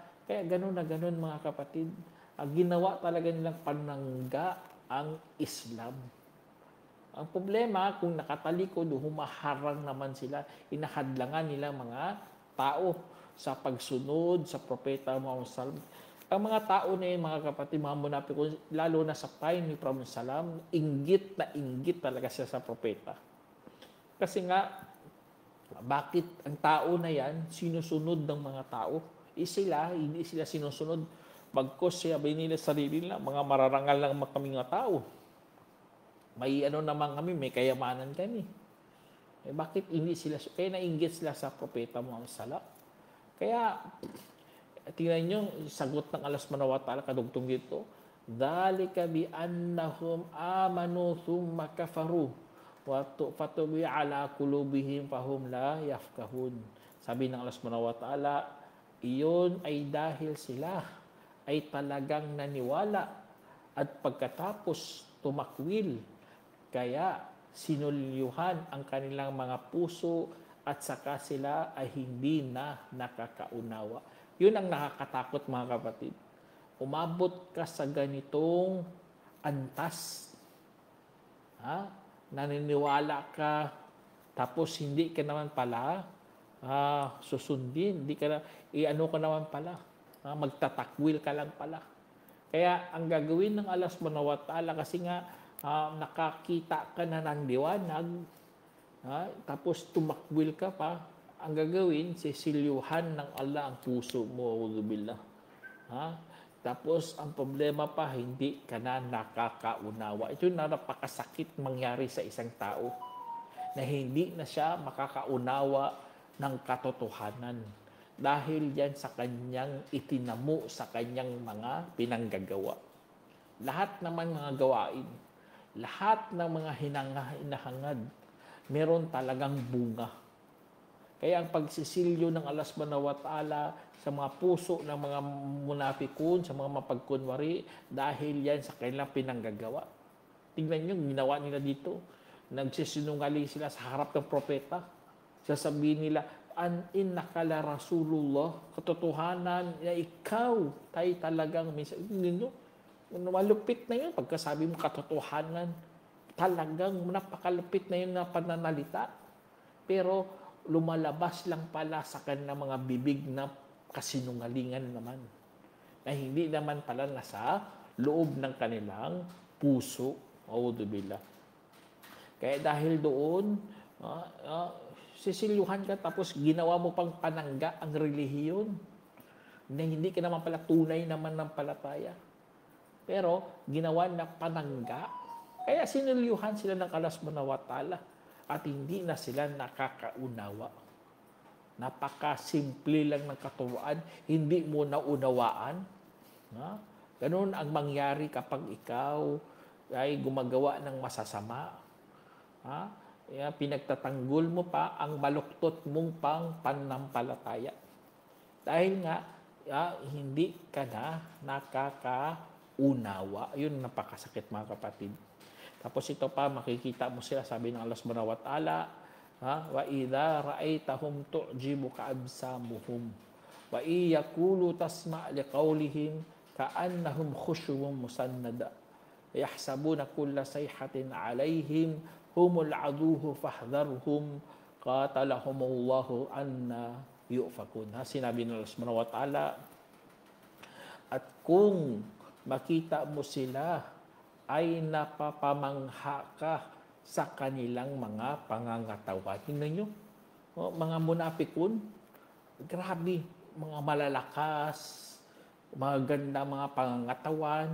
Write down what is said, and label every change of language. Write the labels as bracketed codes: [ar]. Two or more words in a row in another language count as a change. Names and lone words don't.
[tl] Kaya ganun na ganun mga kapatid. Ginawa talaga nilang panangga ang Islam. Ang problema, kung nakatalikod, humaharang naman sila, inahadlangan nilang mga tao sa pagsunod sa propeta Muhammad [ar] صلى الله عليه وسلم. [tl] Ang mga tao na yun, mga kapatid, mga munapikun, lalo na sa time ni Prophet sallam, inggit talaga siya sa propeta. Kasi nga, bakit ang tao na yan sinusunod ng mga tao? Hindi sila sinusunod. Bagkos sabi nila sarili nila, mga mararangal lang kami nga tao. May naman kami, may kayamanan kami. Bakit hindi sila, kaya nainggit sila sa propeta Muhammad [ar] صلى الله عليه وسلم. [tl] Kaya, tingnan nyo, sagot ng [ar] الله سبحانه وتعالى [tl] kadugtong dito, [ar] ذلك بأنهم آمنوا ثم كفروا فطبع على قلوبهم فهم لا يفقهون. [tl] Sabi ng [ar] الله سبحانه وتعالى, [tl] iyon ay dahil sila ay talagang naniwala at pagkatapos tumakwil, kaya sinulyuhan ang kanilang mga puso at saka sila ay hindi na nakakaunawa. Yun ang nakakatakot mga kapatid. Umabot ka sa ganitong antas. Naniniwala ka, tapos hindi ka naman pala susundin. Hindi ka ka naman pala. Magtatakwil ka lang pala. Kaya ang gagawin ng [ar] الله سبحانه وتعالى, [tl] kasi nga nakakita ka na ng liwanag, tapos tumakwil ka pa, ang gagawin, sisilyuhan ng Allah ang puso mo, auzubillah. Tapos ang problema pa, hindi ka na nakakaunawa. Ito yung napakasakit mangyari sa isang tao, na hindi na siya makakaunawa ng katotohanan dahil yan sa kanyang itinamo sa kanyang mga pinanggagawa. Lahat naman mga gawain, lahat ng mga hinahangad, meron talagang bunga. Kaya ang pagsisilyo ng [ar] الله سبحانه وتعالى [tl] sa mga puso ng mga munapikun, sa mga mapagkunwari, dahil yan sa kanilang pinanggagawa. Tingnan nyo, ginawa nila dito. Nagsisinungaling sila sa harap ng propeta. Sasabihin nila, [ar] إنك لرسول الله, [tl] katotohanan na ikaw tayo talagang malupit na yun. Pagkasabi mo katotohanan, talagang napakalupit na yun na pananalita. Pero lumalabas lang pala sa kanilang mga bibig na kasinungalingan naman. Na hindi naman pala nasa loob ng kanilang puso. Auzubillah. Kaya dahil doon, sisilyuhan ka, tapos ginawa mo pang panangga ang relihiyon na hindi ka naman pala tunay naman ng palataya. Pero ginawa na panangga, kaya sinilyuhan sila ng [ar] الله سبحانه وتعالى [tl] at hindi na sila nakakaunawa. Napakasimple lang ng katuruan, hindi mo naunawaan. Ganun ang mangyari kapag ikaw ay gumagawa ng masasama. Pinagtatanggol mo pa ang baluktot mong pang pananampalataya. Dahil nga, hindi ka na nakakaunawa. Yun napakasakit mga kapatid. Tapos ito pa, makikita mo sila, sabi ng [ar] الله سبحانه وتعالى وإذا رأيتهم تعجبك أجسامهم وإن يقولوا تسمع لقولهم كأنهم خشب مسندة يحسبون كل صيحة عليهم هم العدو فاحذرهم قاتلهم الله أنى يؤفكون. [tl] Sinabi ng [ar] الله سبحانه وتعالى, [tl] At kung makita mo sila, ay napapamangha ka sa kanilang mga pangangatawan. Tingnan nyo, mga munapikun, grabe, mga malalakas, mga ganda mga pangangatawan.